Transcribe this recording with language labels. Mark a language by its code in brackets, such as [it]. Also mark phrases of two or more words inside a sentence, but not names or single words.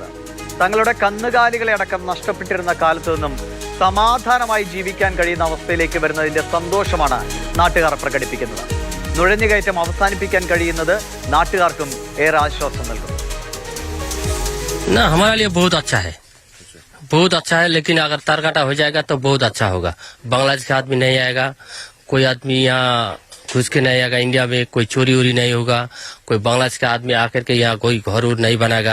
[ml] തങ്ങളുടെ കന്നുകാലികളെ അടക്കം നഷ്ടപ്പെട്ടിരുന്ന കാലത്തു നിന്നും സമാധാനമായി ജീവിക്കാൻ കഴിയുന്ന അവസ്ഥയിലേക്ക് വരുന്നതിന്റെ സന്തോഷമാണ് നാട്ടുകാർ പ്രകടിപ്പിക്കുന്നത്. നുഴഞ്ഞുകയറ്റം അവസാനിപ്പിക്കാൻ കഴിയുന്നത് നാട്ടുകാർക്കും ഏറെ ആശ്വാസം നൽകുന്നു. [hi] हमारे लिए बहुत अच्छा है, लेकिन अगर तारकाटा हो जाएगा तो बहुत अच्छा होगा. बांग्लादेश का आदमी नहीं आएगा, कोई आदमी यहाँ घुस के नहीं आएगा. इंडिया में कोई चोरी वोरी नहीं होगा, कोई बांग्लादेश का आदमी आकर के यहाँ कोई घर उर नहीं बनाएगा.